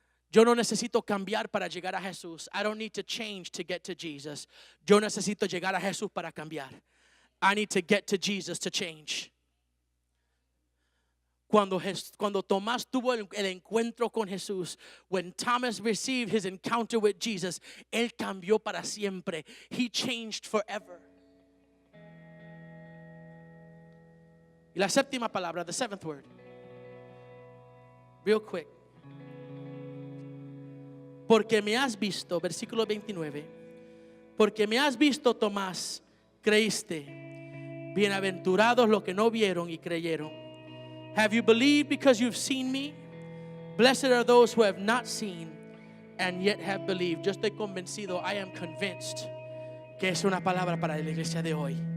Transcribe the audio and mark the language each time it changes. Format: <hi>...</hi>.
<es>Yo no necesito cambiar para llegar a Jesús.</es> <en>I don't need to change to get to Jesus.</en> <es>Yo necesito llegar a Jesús para cambiar.</es> <en>I need to get to Jesus to change.</en> <es>Cuando Tomás tuvo el encuentro con Jesús,</es> <en>when Thomas received his encounter with Jesus,</en> <es>él cambió para siempre.</es> <en>He changed forever.</en> <es>Y la séptima palabra,</es> <en>the seventh word. Real quick.</en> <es>Porque me has visto, versículo 29. Porque me has visto, Tomás, creíste. Bienaventurados los que no vieron y creyeron.</es> <en>Have you believed because you've seen me? Blessed are those who have not seen and yet have believed.</en> <es>Yo estoy convencido,</es> <en>I am convinced,</en> <es>que es una palabra para la iglesia de hoy.</es>